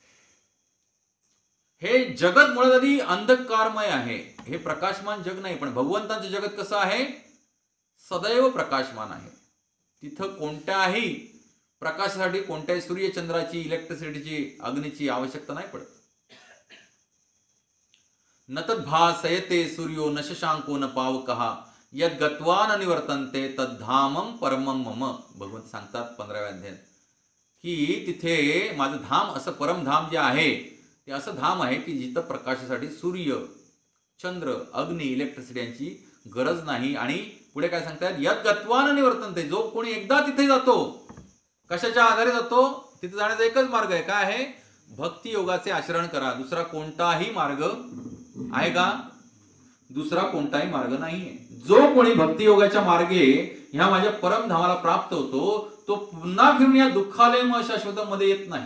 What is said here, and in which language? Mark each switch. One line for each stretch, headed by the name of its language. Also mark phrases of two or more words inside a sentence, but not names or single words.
Marathi: हे जगत मुळात आधी अंधकारमय आहे, हे प्रकाशमान जग नाही. पण भगवंतांचं जगत कसं आहे? सदैव प्रकाशमान आहे. तिथं कोणत्याही प्रकाशासाठी कोणत्याही सूर्यचंद्राची, इलेक्ट्रिसिटीची, अग्नीची आवश्यकता नाही पडत.
Sanskrit: न तद्भासयते सूर्यो न शशांको न पावकः यद् गत्वा न निवर्तन्ते तद्धामं परमं मम.
Marathi: भगवंत सांगतात 15व्या अध्यायात की तिथे माझं धाम, असं परमधाम जे आहे ते असं धाम आहे की जिथं प्रकाशासाठी सूर्य, चंद्र, अग्नी, इलेक्ट्रिसिटी यांची गरज नाही. आणि पुढे काय सांगतात?
Sanskrit: यद् गत्वा न निवर्तन्ते.
Marathi: जो कोणी एकदा तिथे जातो, कशाच्या आधारे जातो? तिथे जाण्याचा एकच मार्ग आहे. काय आहे? भक्ती योगाचे आचरण करा. दुसरा कोणताही मार्ग आहे का? दुसरा कोणताही मार्ग नाहीये. जो कोणी भक्ती योगाच्या मार्गे ह्या माझ्या परमधामाला प्राप्त होतो तो पुन्हा फिरून या दुःखालय शाश्वतामध्ये येत नाही.